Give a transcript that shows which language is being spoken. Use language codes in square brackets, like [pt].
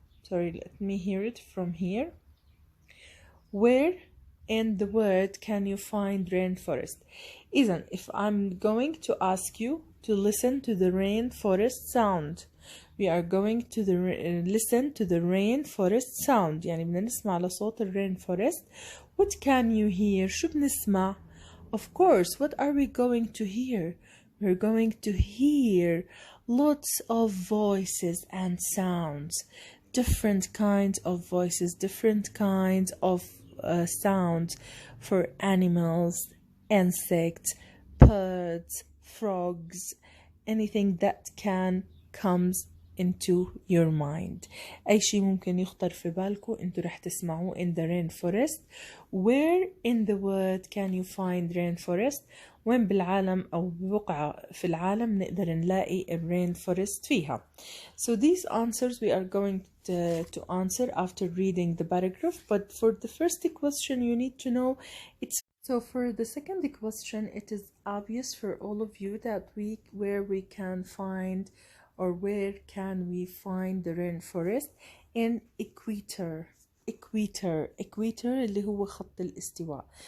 [en] Let me hear it from here. Where in the word can you find rainforest? Isn't, if I'm going to ask you to listen to the rainforest sound, we are going to listen to the rainforest sound. [ar] يعني بدنا نسمع لصوت rainforest. [en] What can you hear? [ar] شو بنسمع? [en] Of course, what are we going to hear? We're going to hear lots of voices and sounds. Different kinds of voices, different kinds of sounds for animals, insects, birds, frogs, anything that comes into your mind. [ar] أي شيء ممكن يخطر في بالكم انتوا رح تسمعوه [en] in the rainforest. Where in the world can you find rainforest? [ar] وين بالعالم أو ببقعة في العالم نقدر نلاقي rainforest فيها. [en] So these answers we are going to answer after reading the paragraph, but for the first question you need to know it's. So for the second question, it is obvious for all of you that where we can find or where can we find the rainforest in equator [ar] اللي هو خط الاستواء.